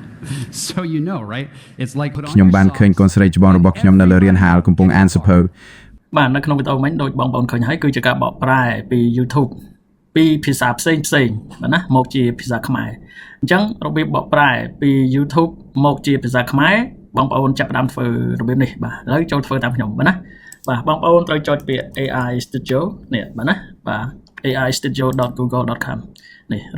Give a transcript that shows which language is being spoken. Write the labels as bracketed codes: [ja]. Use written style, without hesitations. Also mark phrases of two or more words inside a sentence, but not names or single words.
[en] so you know, right? It's like put on [km] ខ្ញុំបានឃើញកូនស្រីច្បងរបស់ខ្ញុំនៅលើរៀនហាលកំពុងអានសៀវភៅ បាទនៅក្នុងវីដេអូមិញដូចបងប្អូនឃើញហើយគឺជាការបកប្រែពី YouTube ពីភាសាផ្សេងបាទណាមកជាភាសាខ្មែរអញ្ចឹងរបៀបបកប្រែពី YouTube មកជាភាសាខ្មែរបងប្អូនចាប់ផ្ដើមធ្វើរបៀបនេះបាទឥឡូវចូលធ្វើតាមខ្ញុំបាទណាបាទបងប្អូនត្រូវចុចពាក្យ AI Studio នេះបាទណាបាទ aistudio.google.com នេះឬ